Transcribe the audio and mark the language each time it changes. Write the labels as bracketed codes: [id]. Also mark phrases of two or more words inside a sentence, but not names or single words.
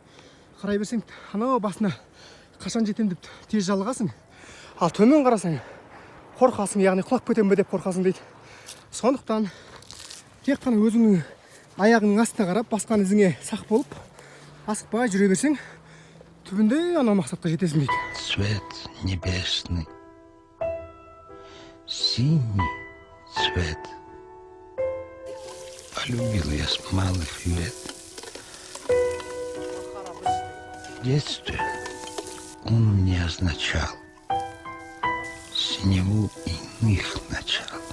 [kk] Қарай берсең, анау басына қашан жетем деп тез жалығасың. Ал төмен қарасаң, қорқасың, яғни құлап кетем бе деп қорқасың дейді. Сондықтан тек қана өзіңнің аяғыңның астына қарап, басқан ізіңе сақ болып, асықпай жүре берсең, түбінде ана мақсатқа жетесің дейді. [ru] Цвет небесный, синий цвет. Полюбил я с малых лет. В детстве он мне означал синеву иных начал.